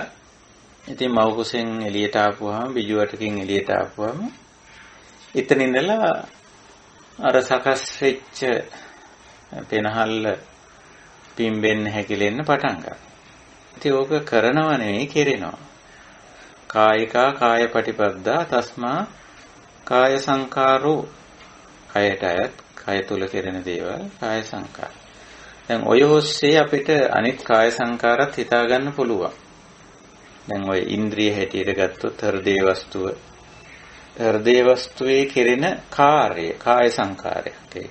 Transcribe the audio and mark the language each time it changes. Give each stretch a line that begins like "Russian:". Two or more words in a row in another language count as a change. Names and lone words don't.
Sinhala: ඉතින් මව් කුසෙන් එළියට ආපුවාම, බිජුවටකින් එළියට ආපුවාම එතන ඉඳලා අර සකස් වෙච්ච පෙනහල්ල පිම්බෙන්න හැකිලෙන්න පටන් ගන්නවා. ඉතින් ඕක කරනව නෙවෙයි, කෙරෙනවා.
Pali: කායිකා කාය පටිපද්දා තස්මා කාය සංකාරෝ.
Sinhala: කයට අයත් කය තුල කෙරෙන දේවල් කාය සංකාර. දැන් ඔය ඔස්සේ අපිට අනිත් කාය සංකාරات හිතා ගන්න පුළුවන්. දැන් ඔය ඉන්ද්‍රිය හැටියට ගත්තොත් හෘදේ වස්තුව. හෘදේ වස්තුවේ කෙරෙන කාර්ය කාය සංකාරයක් ඒක.